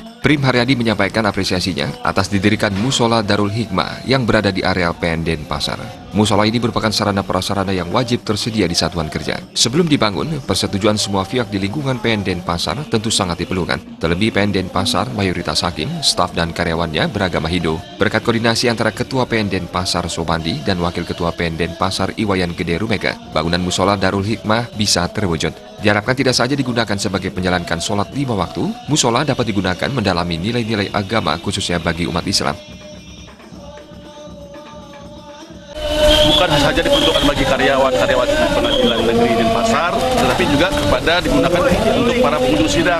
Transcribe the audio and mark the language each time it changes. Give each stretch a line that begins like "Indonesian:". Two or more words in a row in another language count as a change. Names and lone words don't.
Indonesian: Prim Haryadi menyampaikan apresiasinya atas didirikan Musola Darul Hikmah yang berada di areal PN Denpasar. Musola ini merupakan sarana prasarana yang wajib tersedia di satuan kerja. Sebelum dibangun, persetujuan semua pihak di lingkungan PN Denpasar tentu sangat diperlukan. Terlebih PN Denpasar mayoritas hakim, staf dan karyawannya beragama Hindu. Berkat koordinasi antara Ketua PN Denpasar Sobandi dan Wakil Ketua PN Denpasar Iwayan Gede Rumega, bangunan Musola Darul Hikmah bisa terwujud. Diharapkan tidak saja digunakan sebagai menjalankan sholat 5 waktu, musola dapat digunakan mendalami nilai-nilai agama khususnya bagi umat Islam. Bukan saja diperuntukkan bagi karyawan Pengadilan Negeri Denpasar, tetapi juga kepada digunakan untuk para pengunjung sidang.